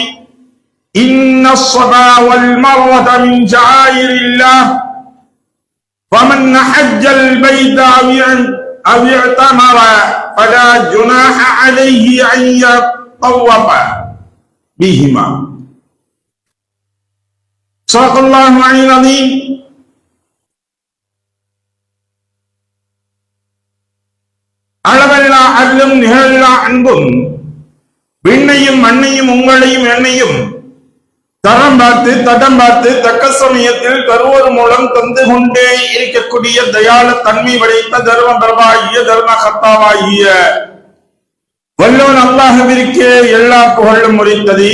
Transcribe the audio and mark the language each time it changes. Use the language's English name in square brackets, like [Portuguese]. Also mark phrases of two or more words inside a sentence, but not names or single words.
[Arabic] إن الصفا والمروة من شعائر الله، فمن حج البيت أو اعتمر فلا جناح عليه أن يطوف بهما. صدق الله العظيم. [Tamil] அளவல்லா அருளும் நிகழல்லா அன்பும் விண்ணையும் மண்ணையும் உங்களையும் என்னையும் தரம் பார்த்து தடம் பார்த்து தக்க சமயத்தில் தருவோர் மூலம் தந்து கொண்டே இருக்கக்கூடிய தயால தன்மை படைத்த தர்ம பிரபாகிய தர்ம கத்தாவாகிய வல்லோன் அல்லாஹ்விற்கே எல்லா புகழும் உரித்தது.